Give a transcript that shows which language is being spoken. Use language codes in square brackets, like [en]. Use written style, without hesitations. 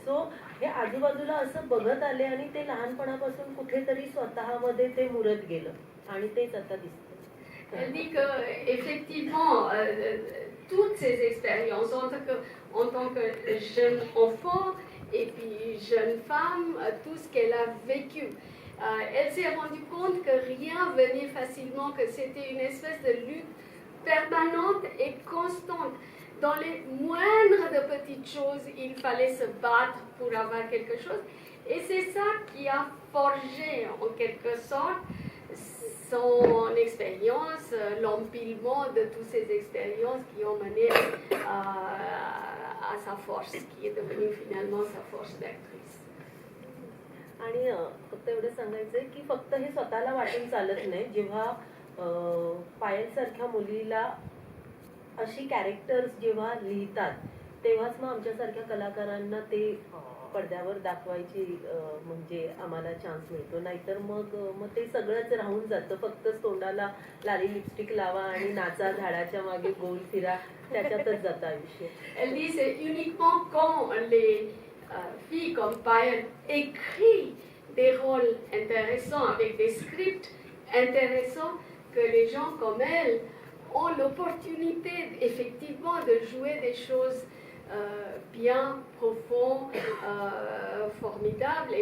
[mr] So हे आजूबाजूला असं बघत आले आणि ते लहानपणापासून कुठेतरी स्वतःमध्ये ते मुरत गेलं आणि तेच आता दिसतं. [fr] Elle dit que effectivement toutes ces expériences en tant que jeune enfant et puis jeune femme, tout ce qu'elle a vécu, elle s'est rendue compte que rien venait facilement, que c'était une espèce de lutte permanente et constante. Dans les moindres de petites choses, il fallait se battre pour avoir quelque chose. Et c'est ça qui a forgé en quelque sorte son expérience, l'empilement de toutes ces expériences qui ont mené à sa force, qui est devenue finalement sa force d'actrice. [mr] आणि फक्त एवढं सांगायचंय की फक्त हे स्वतःला वाटून चालत नाही. जेव्हा पायल सारख्या मुलीला अशी कॅरेक्टर्स जेव्हा लिहितात तेव्हाच मग आमच्यासारख्या कलाकारांना ते पडद्यावर दाखवायची म्हणजे आम्हाला चान्स मिळतो. नाहीतर मग ते सगळंच राहून जातं. फक्त तोंडाला लाली लिपस्टिक लावा आणि नाचा झाडाच्या मागे गोल फिरा, त्याच्यातच जातं आयुष्य. [fr] Elle dit c'est uniquement quand les filles comme Payal écrit des rôles intéressants avec des scripts intéressants que les gens comme elle ont l'opportunité effectivement de jouer des choses bien profondes, formidables.